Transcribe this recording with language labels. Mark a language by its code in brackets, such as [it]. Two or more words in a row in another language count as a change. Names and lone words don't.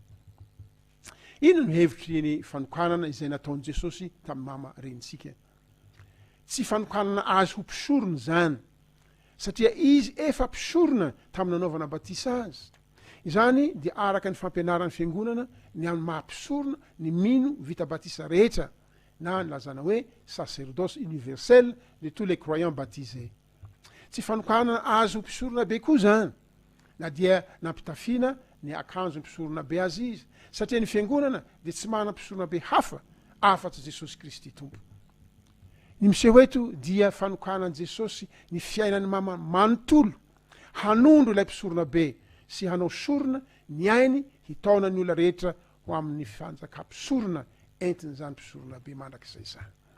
[mg] Inona no hevitry ny fanokanana izay nataon'i Jesosy tamin'ny mama renitsika? tsy fanokanana azy ho mpisorona zany satria izy efa mpisorona tamin'ny nanaovana batisa azy izany dia araka ny fampianaran'ny fiangonana ny amin'ny mahampisorona ny mino vita batisa rehetra na ny lazana hoe [fr] sacerdoce universel de tous les croyants baptisés [mg] tsy fanokanana azy ho mpisorona be koa zany na dia nampitafiana ny akanjo mpisorona be azy izy satria ny fiangonana dia tsy mana mpisorona be hafa afa-tsy Jesosy Kristy tompo ny miseho eto dia fanokanan'i Jesosy ny fiainany mama manontolo hanondro ilay mpisorona be sy hanao sorona ny ainy hitaona ny olona rehetra ho amin'ny fanjakam-pisorona entiny zany mpisorona be mandrak'izay zany